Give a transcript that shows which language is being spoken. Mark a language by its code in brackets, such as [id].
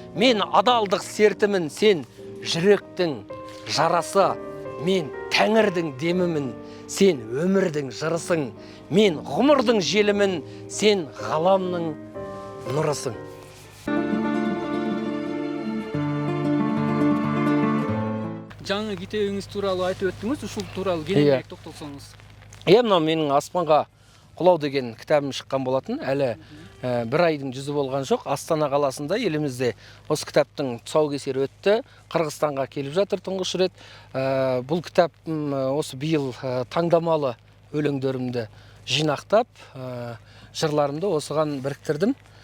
[kk] Мен адалдық сертімін, сен жүректің жарасы. Мен тәңірдің демімін, сен өмірдің жырысың. Мен ғұмырдың желімін, сен ғаламның нұрысың. [ky] Жаңы китебиңиз тууралуу айтып өттүңүз, ушул тууралуу кененирээк токтолсоңуз. [kk] Мына менің аспанға құлау деген кітабым шыққан болатын. Әлі бір айдың жүзі болған жоқ. Астана қаласында елімізде осы кітаптың тұсаукесері өтті. Қырғызстанға келіп жатыр тұңғыш рет. Бұл кітап осы биыл таңдамалы өлеңдерімді жинақтап, жырларымды осыған біріктірдім.